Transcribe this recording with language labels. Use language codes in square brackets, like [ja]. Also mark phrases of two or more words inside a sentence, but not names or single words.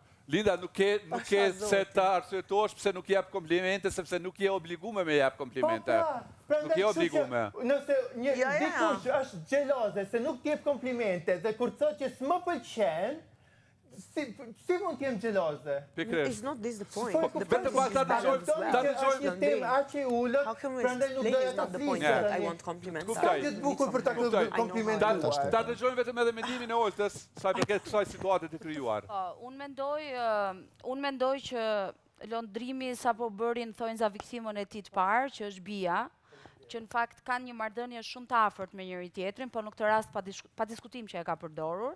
[sq] Linda, nuk ke se të arsyetosh pëse nuk jep komplimente, sepse nuk je obligume me jep komplimente. Nuk je obligume. Nëse një dikush është xheloze se nuk t'jep komplimente dhe kur thot që s'më pëlqen, si mund t'jem xheloze? [en] It's not this the point. [sq] Vetëm pa ta dëgjojmë. Është një temë aq e ulët, prandaj nuk doja ta flisja. [en] I want compliments. [sq] Ska gjë të bukur për ta komplimentuar. Ta dëgjojmë vetëm edhe mendimin e Oltës, sa i përket kësaj situate të krijuar. Unë mendoj që lëndrimi sapo bërin thonjza viktimën e tij të parë, që është Bia, që në fakt kanë një marrëdhënie shumë të afërt me njëri tjetrin, por në këtë rast pa diskutim që e ka përdorur.